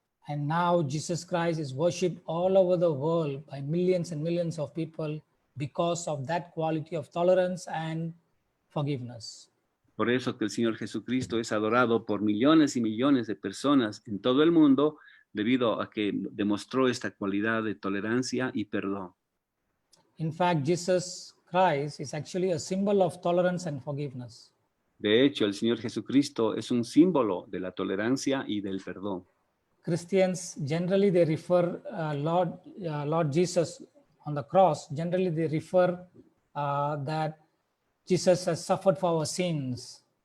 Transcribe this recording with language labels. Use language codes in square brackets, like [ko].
[en] And now Jesus Christ is worshipped all over the world by millions and millions of people because of that quality of tolerance and forgiveness. [es] Por eso que el Señor Jesucristo es adorado por millones y millones de personas en todo el mundo debido a que demostró esta cualidad de tolerancia y perdón. [en] In fact, Jesus Christ is actually a symbol of tolerance and forgiveness. [es] De hecho, el Señor Jesucristo es un símbolo de la tolerancia y del perdón. [en] Christians generally they refer Lord Jesus on the cross. Generally they refer that Jesus has suffered for our sins.